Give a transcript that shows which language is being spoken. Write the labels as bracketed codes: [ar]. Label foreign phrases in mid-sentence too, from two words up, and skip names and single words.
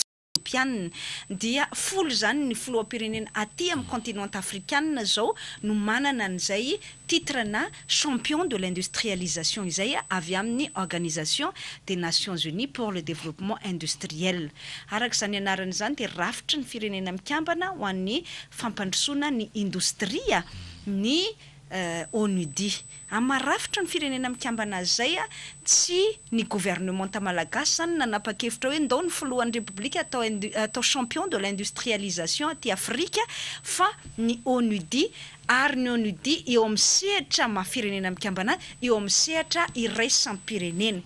[mg] dia 10 zany ny filoha pirenena aty amin'ny [fr] continent africain [mg] zao no manana an'izay titre na [fr] champion de l'industrialisation [mg] izay avy amin'ny Organisation des Nations Unies pour le développement industriel. Araka izany anarany zany dia rafitra ny firenena mikambana ho an'ny fampandrosoana ny industria ny ONUDI. Amarafitra ny firenena mikambana azy zay tsy ny gouvernement malagasy zany nanapa-kevitra hoe ndao ny filohan'ny République atao [fr] champion de l'industrialisation [mg] aty Afrika fa ny ONUDI ary ny ONUDI eo amin'ny sehatra maha-firenena mikambana eo amin'ny sehatra iraisampirenena.